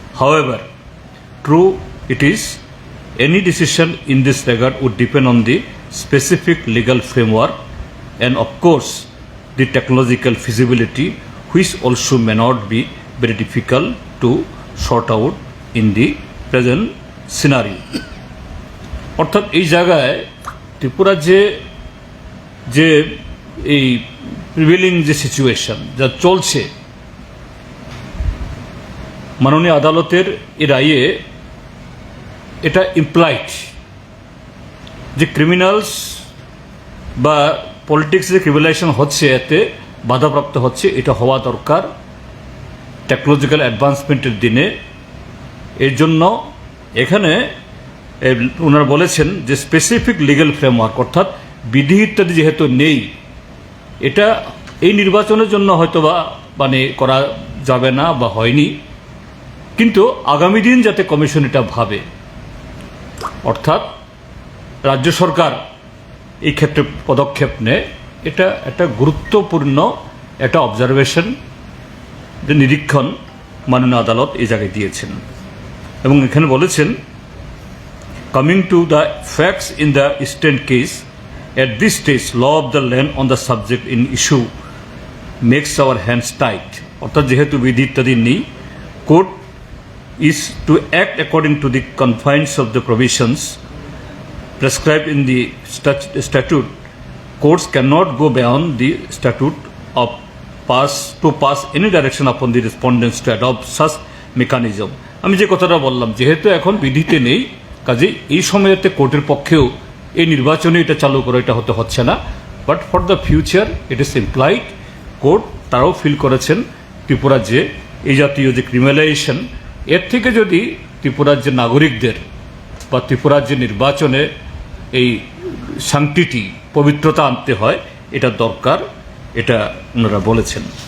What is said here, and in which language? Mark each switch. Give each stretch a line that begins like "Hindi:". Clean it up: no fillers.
English: However, true it is, any decision in this regard would depend on the specific legal framework and of course the technological feasibility, which also may not be very difficult to sort out in the present scenario.
Bangla: অর্থাৎ এই জায়গায় ত্রিপুরা যে এই prevailing যে situation যা চলছে, মাননীয় আদালতের এই রায়ে এটা ইমপ্লাইড যে ক্রিমিনালস বা পলিটিক্স যে ক্রিমিনালাইজেশন হচ্ছে, এতে বাধাপ্রাপ্ত হচ্ছে, এটা হওয়া দরকার টেকনোলজিক্যাল অ্যাডভান্সমেন্টের দিনে। এর জন্য এখানে ওনারা বলেছেন যে স্পেসিফিক লিগ্যাল ফ্রেমওয়ার্ক, অর্থাৎ বিধি ইত্যাদি যেহেতু নেই, এটা এই নির্বাচনের জন্য হয়তোবা করা যাবে না বা হয়নি, কিন্তু আগামী দিন যাতে কমিশন এটা ভাবে, অর্থাৎ রাজ্য সরকার এই ক্ষেত্রে পদক্ষেপ নেয়, এটা একটা গুরুত্বপূর্ণ একটা অবজারভেশন, যে নিরীক্ষণ মাননীয় আদালত এই জায়গায় দিয়েছেন। এবং এখানে বলেছেন,
English: coming to the facts in the eastern case, at this stage law of the land on the subject in issue makes our hands tight,
Bangla: অর্থাৎ যেহেতু বিধি ইত্যাদি নেই, court
English: is to act according to the confines of the provisions prescribed in the statute. Courts cannot go beyond the statute of pass any direction upon the respondents to adopt such mechanism.
Bangla: আমি যে কথাটা বললাম, যেহেতু এখন বিধিতে নেই, কাজে এই সময়তে কোর্টের পক্ষেও এই নির্বাচনে এটা চালু করে এটা হচ্ছে না,
English: But for the future it is implied.
Bangla: Court তারাও ফিল করেছেন ত্রিপুরা যে এই জাতীয় যে ক্রিমিনালাইজেশন, এর থেকে যদি ত্রিপুরার যে নাগরিকদের বা ত্রিপুরার যে নির্বাচনে এই শান্তিটি পবিত্রতা আনতে হয়, এটা দরকার, এটা ওনারা বলেছেন।